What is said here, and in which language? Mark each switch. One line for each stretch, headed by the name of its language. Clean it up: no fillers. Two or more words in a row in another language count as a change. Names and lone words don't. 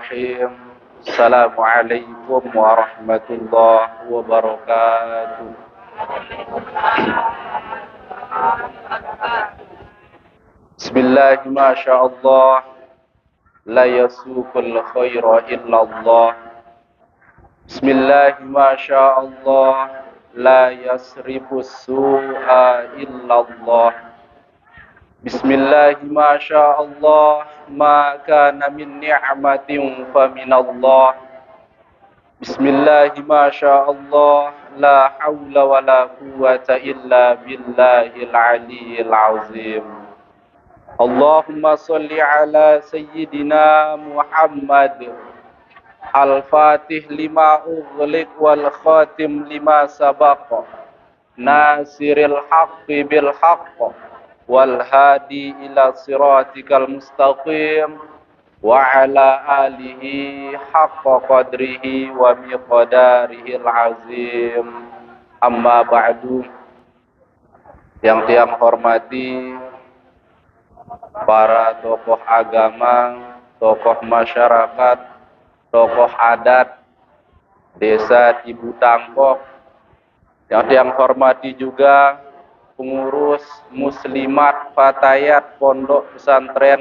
Arabic: بسم الله الرحمن الرحيم. السلام عليكم ورحمة الله وبركاته. Bismillah, masyaallah. لا يسوق الخير إلا الله. بسم الله، ما شاء الله. لا يصرف السوء إلا الله. بسم الله، ما شاء الله. ما كان من نعمة فمن الله. بسم الله، ما شاء الله. لا حول ولا قوة إلا بالله العلي العظيم. اللهم صل على سيدنا محمد الفاتح لما أغلق والخاتم لما سبق ناصر الحق بالحق والهادي إلى صراطك المستقيم وعلى آله حق قدره ومقداره العظيم. أما بعد.
Indonesian: Yang hormati para tokoh agama, tokoh masyarakat, tokoh adat desa Ibu Tangkok, yang hormati juga pengurus muslimat fatayat Pondok Pesantren